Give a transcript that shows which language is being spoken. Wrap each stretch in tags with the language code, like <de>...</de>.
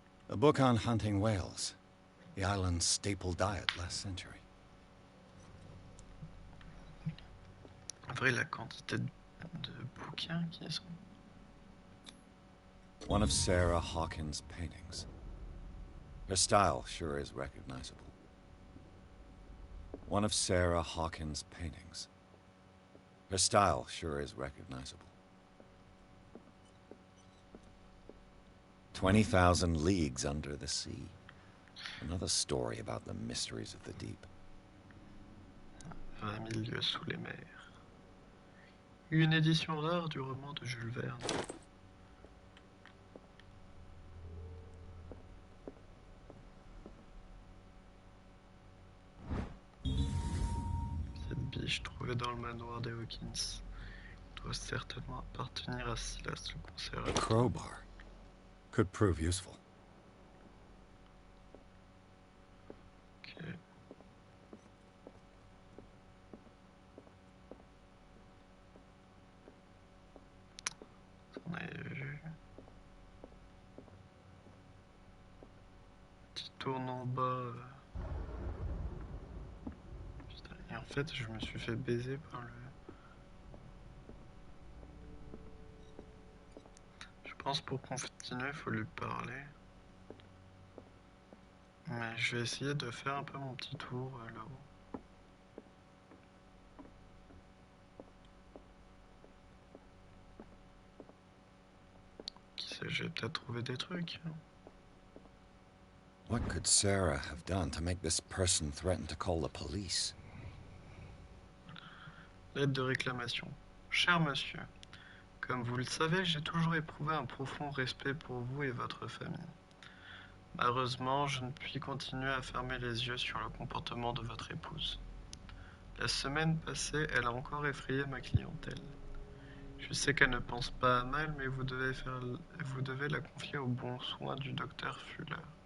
<en>A book on hunting whales, the island's staple diet last century.</en> <fr>En vrai, la quantité de bouquins qui sont...</fr> <en>One of Sarah Hawkins' paintings. Her style sure is recognizable. One of Sarah Hawkins' paintings. Her style sure is recognizable. 20,000 leagues under the sea. Another story about the mysteries of the deep.</en> <fr>20 000 lieues sous les mers. Une édition rare du roman de Jules Verne. Cette biche trouvée dans le manoir des Hawkins doit certainement appartenir à Silas le</fr> <en>A</en> <fr>conservateur.</fr> <en>crowbar could prove useful.</en> <fr>Ok. On avait vu. Petit tourne en bas. Putain, et en fait, je me suis fait baiser par le... Je pense pour continuer, il faut lui parler. Mais je vais essayer de faire un peu mon petit tour là-haut. Qui sait, j'ai peut-être trouvé des trucs.</fr> <en>What could Sarah have done to make this person threaten to call the police?</en> <fr>Lettre de réclamation. Cher monsieur, comme vous le savez, j'ai toujours éprouvé un profond respect pour vous et votre famille. Malheureusement, je ne puis continuer à fermer les yeux sur le comportement de votre épouse. La semaine passée, elle a encore effrayé ma clientèle. Je sais qu'elle ne pense pas à mal, mais vous devez la confier aux bons soins du docteur Fuller.</fr>